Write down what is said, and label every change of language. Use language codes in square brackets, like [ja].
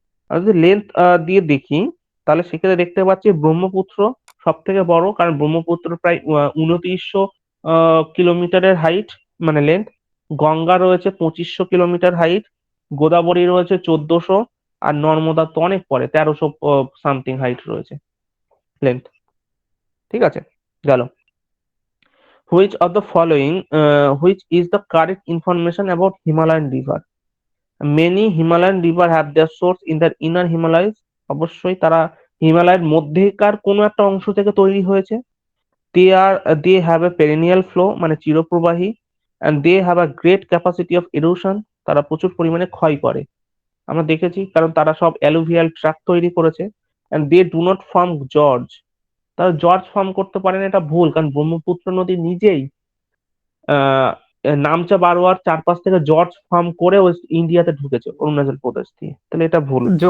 [bn] আর যদি লেন্থ দিয়ে দেখি তাহলে সেক্ষেত্রে দেখতে পাচ্ছি ব্রহ্মপুত্র সব থেকে বড়, কারণ ব্রহ্মপুত্র প্রায় 2900 কিলোমিটারের হাইট মানে লেন্থ। গঙ্গা রয়েছে 2500 কিলোমিটার হাইট, গোদাবরী রয়েছে 1400, আর নর্মদা তো অনেক পরে 1300 সামথিং হাইট রয়েছে লেন্থ। ঠিক আছে, গেল। [en] Which of the following which is the correct information about Himalayan river? Many Himalayan river have their source in the inner Himalayas. [bn] অবশ্যই তারা হিমালয়ের মধ্যেকার কোনো একটা অংশ থেকে তৈরি হয়েছে। [en] they have a perennial flow [bn] মানে চিরপ্রবাহী, [en] and they have a great capacity of erosion, [bn] তারা প্রচুর পরিমাণে ক্ষয় করে। আমরা দেখেছি কারণ তারা সব অ্যালুভিয়াল ট্র্যাক তৈরি করেছে। [en] and they do not form gorge, [bn] তারা জর্জ ফর্ম করতে পারে না, এটা ভুল, কারণ ব্রহ্মপুত্র নদী নিজেই আহ নামচা বারোয়ার চারপাশ থেকে জর্জ ফর্ম করে ওয়েস্ট ইন্ডিয়াতে ঢুকেছে অরুণাচল প্রদেশ দিয়ে, তাহলে এটা ভুল।